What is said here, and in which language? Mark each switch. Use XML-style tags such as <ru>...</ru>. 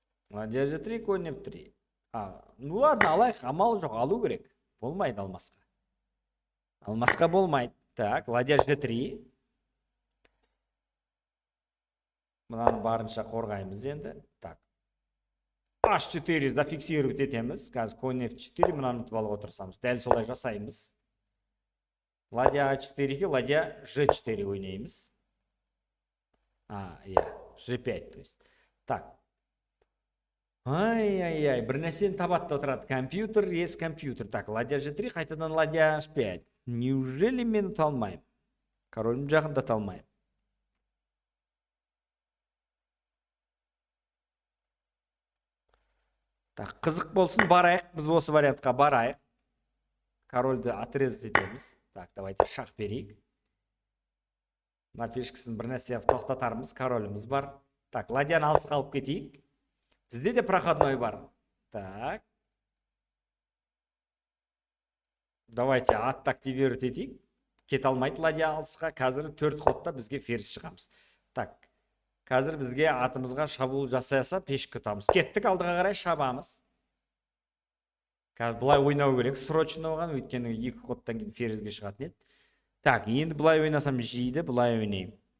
<ru>Ладья G3, конь F3. Ну ладно,</ru> <kk>алайық, амал жоқ, алу керек. Болмайды алмасқа. Алмасқа болмайды.</kk> <ru>Так, ладья G3.</ru> <kk>Мынаны барынша қорғаймыз енді. Так. H4 зафиксировать етеміз. Қазір конь F4, мынаны ұтып алуға тырысамыз. Дәл солай жасаймыз. Ладья A4-ге ладья G4 ойнаймыз. G5,</kk> <ru>то есть.</ru> <kk>Так. Ай-яй-яй, бір нәрсені табатты отырады. Компьютер,</kk> <ru>есть компьютер.</ru> <kk>Так, ладья G3, қайтадан ладья H5.</kk> <ru>Неужели</ru> <kk>мен ұта алмайым? Королім жағында ұта алмайым. Так, қызық болсын, барайық. Біз осы вариантқа барайық. Корольді отрезать етеміз.</kk> <ru>Так, давайте</ru> <kk>шах берейік. Мына пешкісін бір нәрсе тоқтатармыз. Короліміз бар. Так, ладьяны алысқа алып кетейік. Бізде де проходной бар. Так.</kk> <ru>Давайте</ru> <kk>атты активировать етейік. Кете алмайды ладья алысқа. Қазір 4 ходта бізге ферзь шығамыз. Так. Қазір бізге атымызға шабуыл жасаса пешкі ұтамыз. Кеттік, алдыға қарай шабамыз. Қазір бұлай ойнау керек. Срочно оған, өйткені 2 ходтан кейін ферзьге шығатын еді. Так, енді бұлай ойнасам жейді, бұлай ойнайым.</kk>